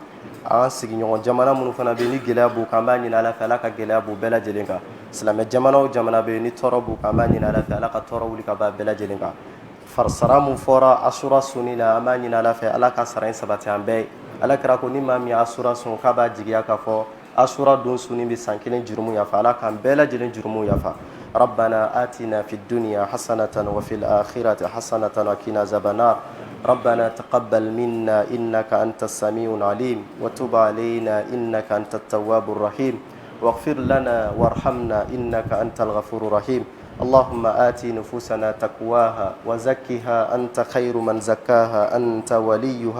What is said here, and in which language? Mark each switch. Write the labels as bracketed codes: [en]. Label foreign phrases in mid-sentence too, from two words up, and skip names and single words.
[bm] an sigiɲɔgɔn jamana minnu fana bɛ yen ni gɛlɛya b'u kan an b'a ɲini Ala fɛ Ala ka gɛlɛya b'u bɛɛ lajɛlen kan silamɛ jamana o jamana bɛ yen ni tɔɔrɔ b'u kan an b'a ɲini Ala fɛ Ala ka tɔɔrɔ wuli ka bɔ a bɛɛ lajɛlen kan sara mun fɔra asura sunni la an b'a ɲini Ala fɛ Ala ka sara in sabati an bɛɛ ye Ala kɛra ko ni maa min ye asura sun k'a b'a jigiya k'a fɔ asura don sunni bɛ san kelen jurumu yafa Ala k'an bɛɛ lajɛlen jurumu yafa [ar] ربنا آتنا في الدنيا حسنة وفي الآخرة حسنة وقنا عذاب النار ربنا تقبل منا إنك أنت السميع العليم وتب علينا إنك أنت التواب الرحيم واغفر لنا وارحمنا إنك أنت الغفور الرحيم اللهم آت نفوسنا تقواها وزكها أنت خير من زكاها أنت وليها